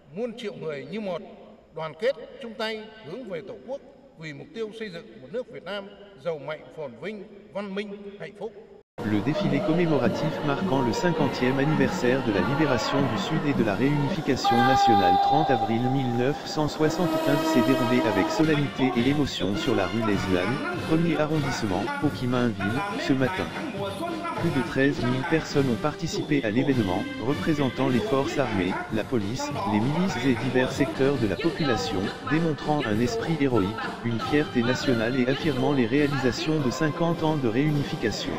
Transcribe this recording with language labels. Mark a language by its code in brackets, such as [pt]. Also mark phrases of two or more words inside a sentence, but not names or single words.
[vi] hơn triệu người như một, đoàn kết chung tay hướng về Tổ quốc vì mục tiêu xây dựng một nước Việt Nam giàu mạnh, phồn vinh, văn minh, hạnh phúc. [fr] Le défilé commémoratif marquant le 50e anniversaire de la libération du Sud et de la réunification nationale 30 avril 1975 s'est déroulé avec solennité et émotion sur la rue Leslan, 1er arrondissement, Hô-Chi-Minh-Ville, ce matin. Plus de 13 000 personnes ont participé à l'événement, représentant les forces armées, la police, les milices et divers secteurs de la population, démontrant un esprit héroïque, une fierté nationale et affirmant les réalisations de 50 ans de réunification.